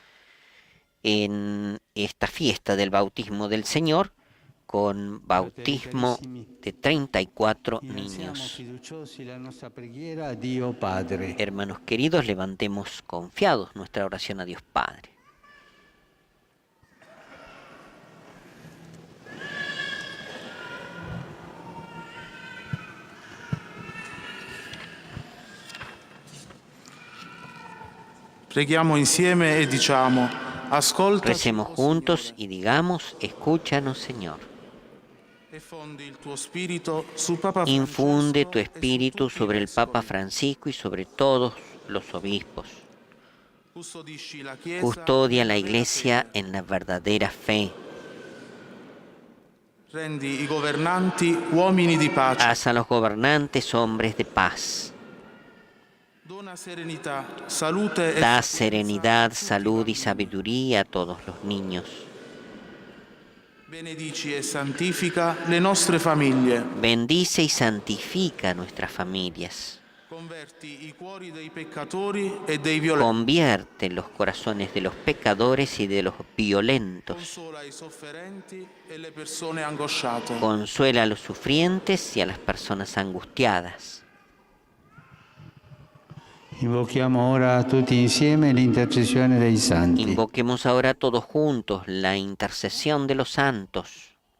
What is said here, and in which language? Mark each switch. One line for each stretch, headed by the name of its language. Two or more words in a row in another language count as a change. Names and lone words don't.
Spanish: en esta fiesta del bautismo del Señor, con bautismo de 34
Italian: Siamo
Spanish: niños.
Italian: fiduciosi la nostra preghiera a Dio Padre.
Spanish: Hermanos queridos, levantemos confiados nuestra oración a Dios Padre.
Italian: Preghiamo insieme e diciamo: ascolta
Spanish: Recemos juntos y digamos, escúchanos, Señor.
Italian: e fondi il tuo spirito su Papa
Spanish: Infunde tu
Italian: Francesco e su
Spanish: espíritu
Italian: tutti i
Spanish: sobre el Papa
Italian: vescovi.
Spanish: Francisco y sobre todos los obispos.
Italian: Custodisci la Chiesa
Spanish: Custodia la
Italian: nella vera
Spanish: Iglesia
Italian: fede.
Spanish: en la verdadera fe.
Italian: Rendi i governanti uomini di pace.
Spanish: Haz a los gobernantes hombres de paz.
Italian: Dona serenità, salute e
Spanish: Da
Italian: sapienza
Spanish: serenidad,
Italian: a tutti i
Spanish: salud y
Italian: bambini.
Spanish: sabiduría a todos los niños.
Italian: Benedici e santifica le nostre famiglie.
Spanish: Bendice y santifica nuestras familias.
Italian: Converti i cuori dei peccatori e dei violenti.
Spanish: Convierte los corazones de los pecadores y de los violentos.
Italian: Consola i sofferenti e le persone angosciate.
Spanish: Consuela a los sufrientes y a las personas angustiadas.
Italian: Invochiamo ora tutti insieme l'intercessione dei santi.
Spanish: Invoquemos ahora todos juntos la intercesión de los santos.